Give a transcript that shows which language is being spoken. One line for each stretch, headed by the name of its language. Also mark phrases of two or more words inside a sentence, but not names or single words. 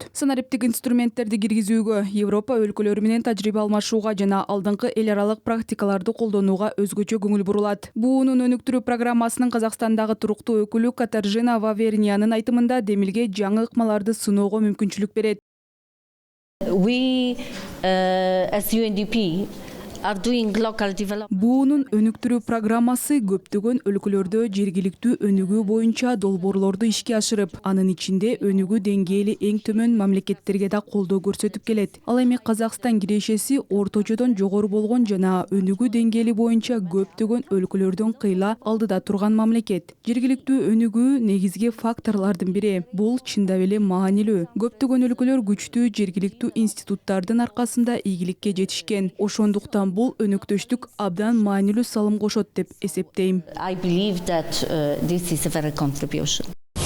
Kyrgyz: Санариптик инструменттерди киргизүүгө, Европа өлкөлөрү менен тажрыйба алмашууга жана алдыңкы эл аралык практикаларды колдонууга өзгөчө көңүл бурулат. Буунун өнүктүрүү программасынын Казакстандагы туруктуу өкүлү Катаржина Ваверниянын айтымында демилге жаңы ыкмаларды сыноого мүмкүнчүлүк берет.
English: We, as UNDP, are doing local development.
Kyrgyz: Буунун өнүктүрүү программасы көптөгөн өлкөлөрдө жергиликтүү өнүгүү боюнча долбоорлорду ишке ашырып, анын ичинде өнүгүү деңгээли эң төмөн мамлекеттерге да колдоо көрсөтүп келет. Ал эми Казакстан кирешеси орточодон жогору болгон жана өнүгүү деңгээли боюнча көптөгөн өлкөлөрдөн кыйла алдыда турган мамлекет. Жергиликтүү өнүгүү негизги факторлордун бири. Бул чындап эле маанилүү. Көптөгөн өлкөлөр күчтүү жергиликтүү институттардын аркасында ийгиликке жетишкен. Ошондуктан бул өнөктөштүк абдан маанилүү салым кошот деп эсептейм.
English: I believe that this is a very contribution.